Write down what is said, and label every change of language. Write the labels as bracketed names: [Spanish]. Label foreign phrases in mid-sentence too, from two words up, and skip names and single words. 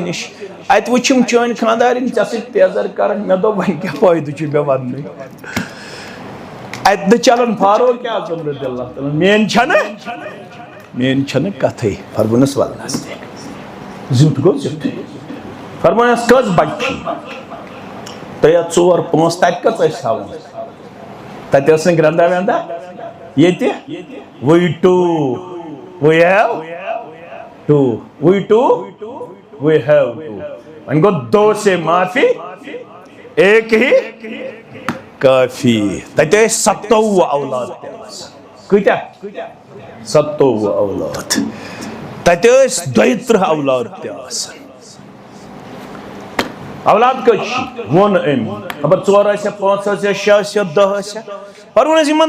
[Kashmiri] نِش اتہِ وٕچھِم چٲنۍ خانٛدارِنۍ ژےٚ سۭتۍ تیزر کران مےٚ دوٚپ وۄنۍ کیٛاہ فٲیدٕ چھُ مےٚ وننُے اتہِ نہٕ چلان فاروق اعظم [Arabic] رضی اللہ تعالیٰ [Kashmiri] میٲنۍ چھنہٕ کتھٕے فرمونس ولنس زیُٹھ گوٚو زیُٹھٕے فرمونس کٔژ بچہِ چھِ 3 4 5 تتہِ کٔژ ٲسۍ تھاوان تتہِ ٲس نہٕ گرندا ویندا ییٚتہِ وی ہیو وۄنۍ گوٚو 2 [Urdu] سے معافی 1 ہی کافی [Kashmiri] تتہِ ٲسۍ 27 اولاد تہِ آسان کۭتیاہ 27 اولاد تتہِ ٲسۍ 32 اولاد تہِ آسان اولاد کٔژ چھِ ووٚن أمۍ خبر 4 ٲسیا 5 ٲسیا 6 ٲسیا 10 ٲسیا فرمونس یِمن